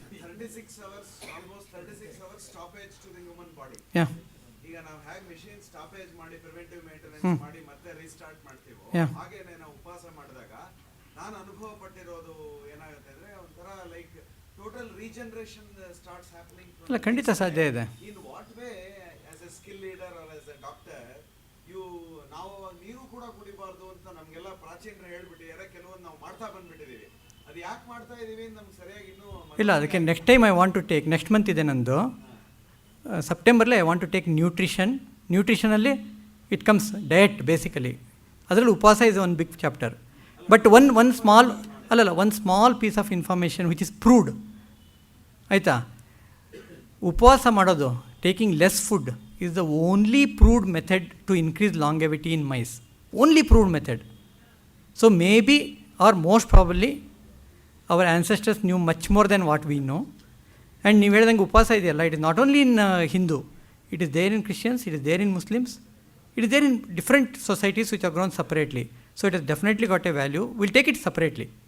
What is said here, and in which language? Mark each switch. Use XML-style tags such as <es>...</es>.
<en>36 hours, almost 36 hours stoppage to the human body. Yeah</en> <kn>ಈಗ ನಾವು ಹೇಗೆ ಮೆಷಿನ್ ಸ್ಟಾಪೇಜ್ ಮಾಡಿ ಪ್ರಿವೆಂಟಿವ್ ಮೇಂಟೆನೆನ್ಸ್ ಮಾಡಿ ಮತ್ತೆ ರೀಸ್ಟಾರ್ಟ್ ಮಾಡ್ತೀವೋ ಹಾಗೇನೆ ನಾವು ಉಪವಾಸ ಮಾಡಿದಾಗ ನಾನು ಅನುಭವ ಪಟ್ಟಿರೋದು ಏನಾಗುತ್ತೆ ಅಂದ್ರೆ ಒಂಥರ</kn> <en>Like total regeneration starts happening.</en> <kn>ಇಲ್ಲ, ಖಂಡಿತ ಸಾಧ್ಯ ಇದೆ.</kn> <en>in what way as a skill leader or as a doctor</en> <kn>ನಾವು ನೀರು ಕೂಡ ಕುಡಿಬಾರ್ದು ಅಂತ ನಮ್ಗೆಲ್ಲ ಪ್ರಾಚೀನರು ಹೇಳ್ಬಿಟ್ಟಿದ್ದಾರೆ, ಕೆಲವೊಂದು ನಾವು ಮಾಡ್ತಾ ಬಂದ್ಬಿಟ್ಟಿದೀವಿ. ಅದು ಯಾಕೆ ಮಾಡ್ತಾ ಇದೀವಿ ನಮ್ಗೆ ಸರಿಯಾಗಿ ಇನ್ನೂ ಇಲ್ಲ. ಅದಕ್ಕೆ</kn> <en>next time I want to take, next month</en> <kn>ಇದೆ ನಂದು ಸೆಪ್ಟೆಂಬರ್ಲಿ,</kn> <en>I want to take ನ್ಯೂಟ್ರಿಷನಲ್ಲಿ it comes diet basically.</en> <kn>ಅದರಲ್ಲಿ ಉಪವಾಸ</kn> <en>Is one big chapter. But one small piece of information which is proved,</en> <kn>ಆಯಿತಾ? ಉಪವಾಸ ಮಾಡೋದು,</kn> <en>Taking less food is the only proved method to increase longevity in mice. Only proved method. So maybe or most probably our ancestors knew much more than what we know. And</en> <kn>ನೀವು ಹೇಳ್ದಂಗೆ ಉಪವಾಸ ಇದೆಯಲ್ಲ,</kn> <en>It is not only in Hindu, it is there in Christians, it is there in Muslims, it is there in different societies which are grown separately. So it is definitely got a value. Will take it separately.</en>